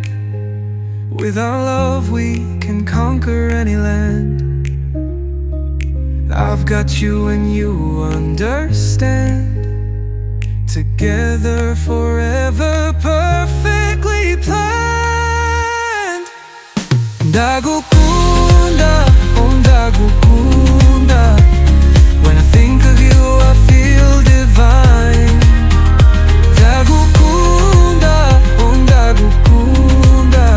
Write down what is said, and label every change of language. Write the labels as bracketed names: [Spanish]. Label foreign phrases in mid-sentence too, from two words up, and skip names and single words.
[English] With our love we can conquer any land. I've got you and you understand. Together forever, perfectly planned. [Kinyarwanda] Ndagukunda, oh ndagukunda. [English] When I think of you, I feel divine. [Kinyarwanda] Ndagukunda, oh ndagukunda.